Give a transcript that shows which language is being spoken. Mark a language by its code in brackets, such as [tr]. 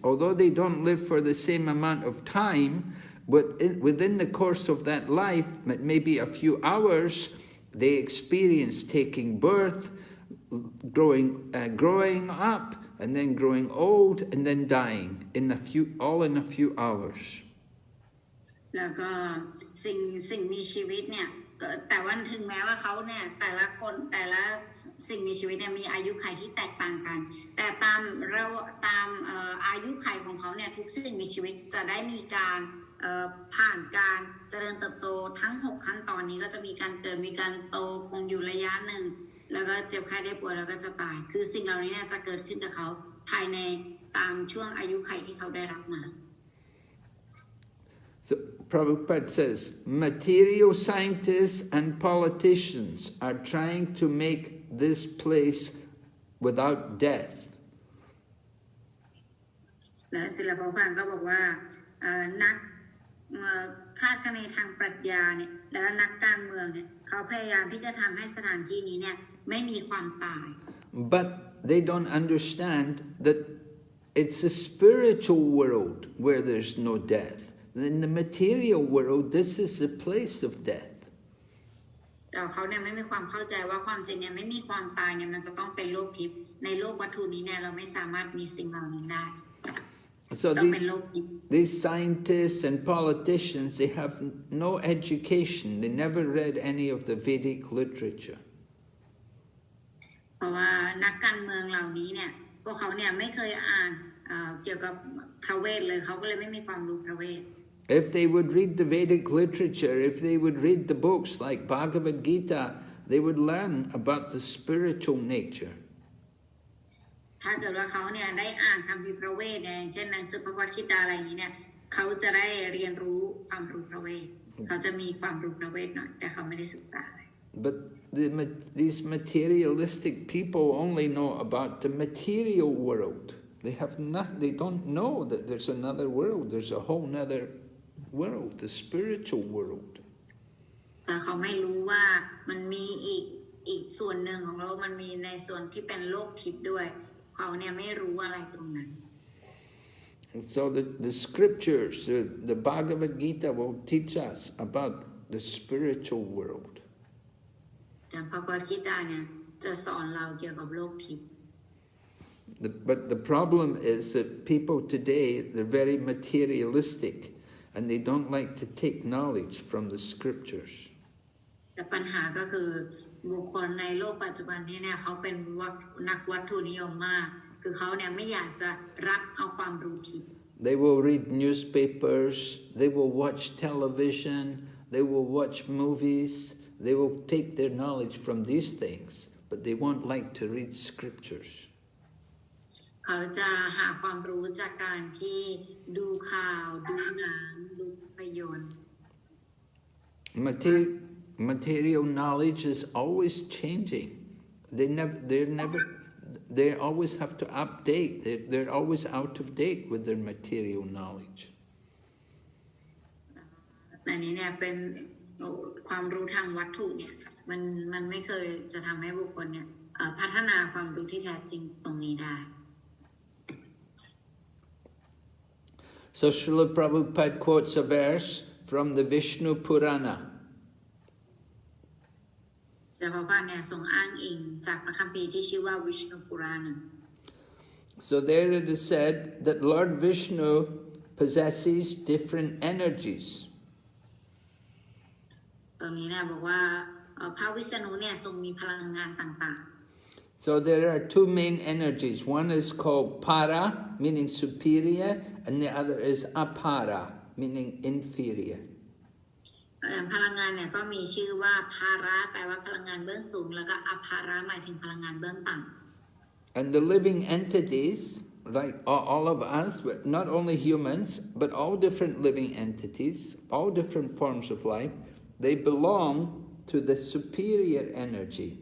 [en] Although they don't live for the same amount of time, but within the course of that life, maybe a few hours, they experience taking birth, growing up, and then growing old, and then dying all in a few hours. [th] แล้วก็สิ่งมีชีวิตเนี่ยแต่ว่าถึงแม้ว่าเขาเนี่ยแต่ละสิ่งมีชีวิตเนี่ยมีอายุขัยที่แตกต่างกันแต่ตามอายุขัยของเขาเนี่ยทุกสิ่งมีชีวิตจะได้มีการผ่านการเจริญเติบโตทั้ง6ขั้นตอนนี้ก็จะมีการเกิดมีการโตคงอยู่ระยะหนึ่งแล้วก็เจ็บไข้ได้ป่วยแล้วก็จะตายคือสิ่งเหล่านี้เนี่ยจะเกิดขึ้นกับเขาภายในตามช่วงอายุขัยที่เขาได้รับมา [en] So, Prabhupada says, material scientists and politicians are trying to make this place without death. [th] และศิลปภานก็บอกว่านักคาดคะเนทางปรัชญาเนี่ยและนักการเมืองเนี่ยเขาพยายามที่จะทำให้สถานที่นี้เนี่ยไม่มีความตาย [en] But they don't understand that it's a spiritual world where there's no death. In the material world, this is the place of death. [th] แต่เขาเนี่ยไม่มีความเข้าใจว่าความจริงเนี่ยไม่มีความตายเนี่ยมันจะต้องเป็นโลกทิพย์ในโลกวัตถุนี้เนี่ยเราไม่สามารถมีสิ่งเหล่านี้ได้ [en] So these scientists and politicians, they have no education. They never read any of the Vedic literature. [th] เพราะว่านักการเมืองเหล่านี้เนี่ยพวกเขาเนี่ยไม่เคยอ่านเกี่ยวกับพระเวทเลยเขาก็เลยไม่มีความรู้พระเวท [en] If they would read the Vedic literature, if they would read the books like Bhagavad Gita, they would learn about the spiritual nature. [th] ถ้าเกิดว่าเขาเนี่ยได้อ่านคัมภีร์พระเวทเนี่ยเช่นหนังสือพระวกิตาอะไรอย่างนี้เนี่ยเขาจะได้เรียนรู้ความรู้พระเวทเขาจะมีความรู้พระเวทหน่อยแต่เขาไม่ได้ศึกษา [en] But these materialistic people only know about the material world. They have not. They don't know that there's another world. There's a whole other world, the spiritual world. [th] แต่เขาไม่รู้ว่ามันมีอีกส่วนหนึ่งของโลกมันมีในส่วนที่เป็นโลกทิพย์ด้วยเขาเนี่ยไม่รู้อะไรตรงนั้น [en] So the scriptures, the Bhagavad Gita will teach us about the spiritual world. [th] แต่พระวกิตาเนี่ยจะสอนเราเกี่ยวกับโลกทิพย์ [en] But the problem is that people today, they're very materialistic and they don't like to take knowledge from the scriptures. [th] แต่ปัญหาก็คือบุคคลในโลกปัจจุบันนี้เนี่ยเขาเป็นนักวัตถุนิยมมากคือเขาเนี่ยไม่อยากจะรับเอาความรู้ทิพย์ [en] They will read newspapers, they will watch television, they will watch movies, they will take their knowledge from these things, but they won't like to read scriptures. [th] เขาจะหาความรู้จากการที่ดูข่าวดูหนังดูภาพยนตร์ [en] Material knowledge is always changing. They always have to update. They're always out of date with their material knowledge. [th] อันนี้เนี่ยเป็นความรู้ทางวัตถุเนี่ยมันไม่เคยจะทำให้บุคคลเนี่ยพัฒนาความรู้ที่แท้จริงตรงนี้ได้ [en] So Srila Prabhupada quotes a verse from the Vishnu Purana. [th] พระพุทธเนี่ยทรงอ้างอิงจากพระคัมภีร์ที่ชื่อว่า Vishnu Purana. [en] So there it is said that Lord Vishnu possesses different energies. [th] ตรงนี้เนี่ยบอกว่าพระวิษณุเนี่ยทรงมีพลังงานต่างๆ [en] So there are two main energies. One is called para, meaning superior, and the other is apara, meaning inferior. [th] พลังงานเนี่ยก็มีชื่อว่าภาระแปลว่าพลังงานเบื้องสูงแล้วก็อภาระหมายถึงพลังงานเบื้องต่ำ [en] And the living entities, like all of us, not only humans, but all different living entities, all different forms of life, they belong to the superior energy.